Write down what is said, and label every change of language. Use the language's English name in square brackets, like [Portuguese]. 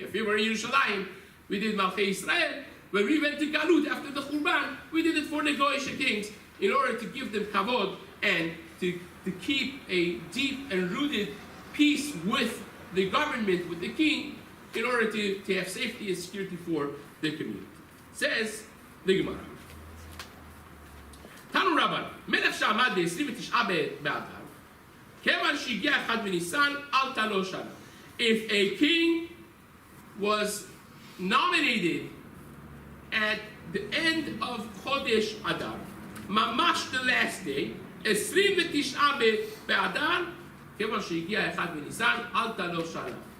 [English] If we were in Yerushalayim, we did Malchei Yisrael. When we went to Galut after the Churban, we did it for the Goyish kings in order to give them kavod and to keep a deep and rooted peace with the government, with the king, in order to have safety and security for the community. Says the Gemara. [Hebrew] תנו רבן, מלך שעמד ב-29 באדר, כיוון שהגיע אחד בניסן, אל תלו שנה. [English] If a king was nominated at the end of Chodesh Adar, ממש the last day, [Hebrew] 29 באדר, כיוון שהגיע אחד בניסן, אל תלו שנה.